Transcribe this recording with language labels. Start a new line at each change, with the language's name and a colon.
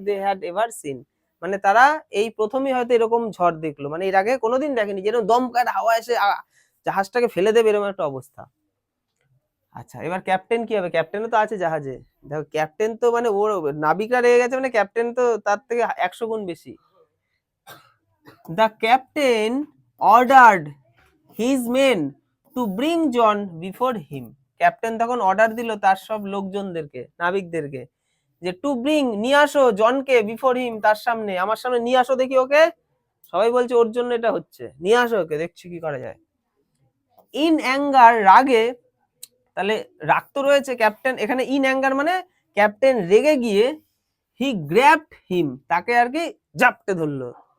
English: they had ever seen
Bangla: মানে তারা এই প্রথমই হয়তো এরকম ঝড় দেখলো, মানে এর আগে কোনোদিন দেখেনি, যেরকম দমকা হাওয়া এসে জাহাজটাকে ফেলে দেবে এরকম একটা অবস্থা। আচ্ছা এবার ক্যাপ্টেন কি হবে? ক্যাপ্টেনও তো আছে জাহাজে, দেখো ক্যাপ্টেন তো মানে ওর নাবিকরা রেগে গেছে, মানে ক্যাপ্টেন তো তার থেকে 100 গুণ বেশি।
English: The captain ordered his men to bring John before him.
Bangla: Captain তখন অর্ডার দিল তার সব লোকজনদেরকে, নাবিকদেরকে, যে টু ব্রিং, নিয়ে আসো জনকে, বিফোর হিম, তার সামনে, আমার সামনে নিয়ে আসো দেখি ওকে। সবাই বলছে ওর জন্য এটা হচ্ছে, নিয়ে আসো ওকে, দেখছি কি করা যায়।
English: in anger,
Bangla: রাগে, তাহলে রাগ তো রয়েছে ক্যাপ্টেন এখানে, ইন অ্যাঙ্গার মানে ক্যাপ্টেন রেগে গিয়ে,
English: he grabbed him,
Bangla: তাকে আর কি জাপটে ধরলো।